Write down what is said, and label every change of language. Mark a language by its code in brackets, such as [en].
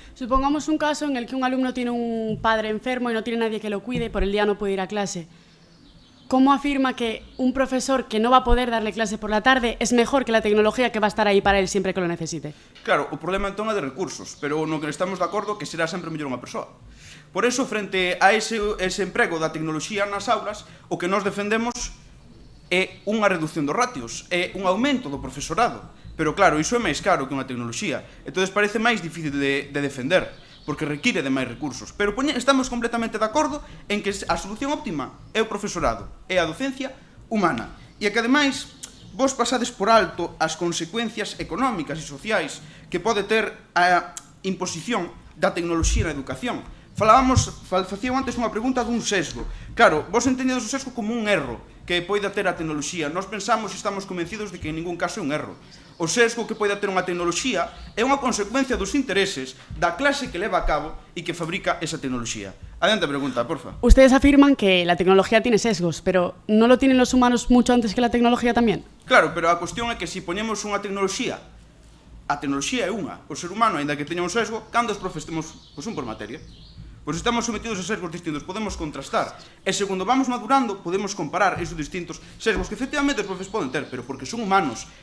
[es] Supongamos un caso en el que un alumno tiene un padre enfermo y no tiene nadie que lo cuide y por el día no puede ir a clase. ¿Cómo afirma que un profesor que no va a poder darle clase por la tarde es mejor que la tecnología que va a estar aí para él siempre que lo necesite? [gl] Claro, o problema entón é de recursos, pero no que estamos de acordo que será sempre mellor unha persoa. Por eso, frente a ese emprego da tecnoloxía nas aulas, o que nós defendemos é unha reducción dos ratios, é un aumento do profesorado. Pero claro, iso é máis caro que unha tecnoloxía, entón parece máis difícil de defender, porque require de máis recursos. Pero estamos completamente de acordo en que a solución óptima é o profesorado, é a docencia humana. E que, ademais, vos pasades por alto as consecuencias económicas e sociais que pode ter a imposición da tecnoloxía na educación. Facíamos antes unha pregunta dun sesgo. Claro, vos entendedes o sesgo como un erro que poida ter a tecnoloxía. Nós pensamos e estamos convencidos de que en ningún caso é un erro. O sesgo que poida ter unha tecnoloxía é unha consecuencia dos intereses da clase que leva a cabo e que fabrica esa tecnoloxía. Adiante a pregunta, porfa. [es] Ustedes afirman que la tecnología tiene sesgos, pero ¿no lo tienen los humanos mucho antes que la tecnología también? [gl] Claro, pero a cuestión é que se poñemos unha tecnoloxía, a tecnoloxía é unha. O ser humano, aínda que teña un sesgo, cando os profes temos un por materia. Pois estamos sometidos a sesgos distintos, podemos contrastar. E segundo vamos madurando, podemos comparar esos distintos sesgos que efectivamente os profes poden ter, pero porque son humanos.